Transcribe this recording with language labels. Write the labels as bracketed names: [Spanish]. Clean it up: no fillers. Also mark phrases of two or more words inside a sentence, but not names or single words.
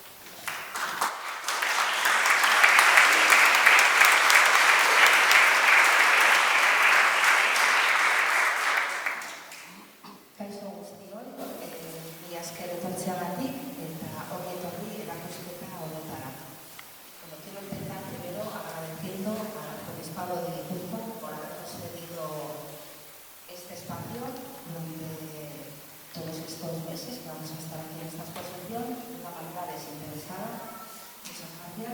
[Basque] Kaixo guztioi, mila esker etortzeagatik eta ongi etorri erakusketa honetara. [Spanish] Quiero empezar primero agradeciendo al Arzobispado de Gipuzkoa por habernos cedido este espacio donde todos estos meses que vamos a estar aquí en esta exposición de una manera desinteresada. Muchas gracias.